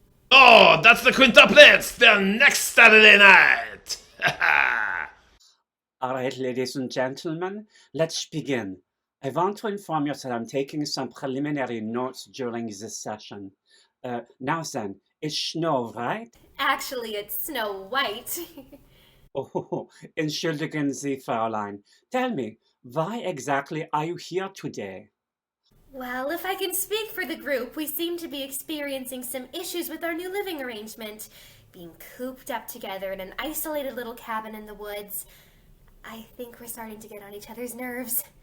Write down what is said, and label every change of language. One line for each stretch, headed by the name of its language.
English: Oh, that's the quintuplets. They're next Saturday night. All right, ladies and gentlemen, let's begin. I want to inform you that I'm taking some preliminary notes during this session. Now then, it's Snow, right? Actually, it's Snow White.
German: Oh, entschuldigen Sie, Fräulein.
English: Tell me, why exactly are you here today? Well, if I can speak for the group, we seem to be experiencing some issues with our new living arrangement. Being cooped up together in an isolated little cabin in the woods. I think we're starting to get on each other's nerves.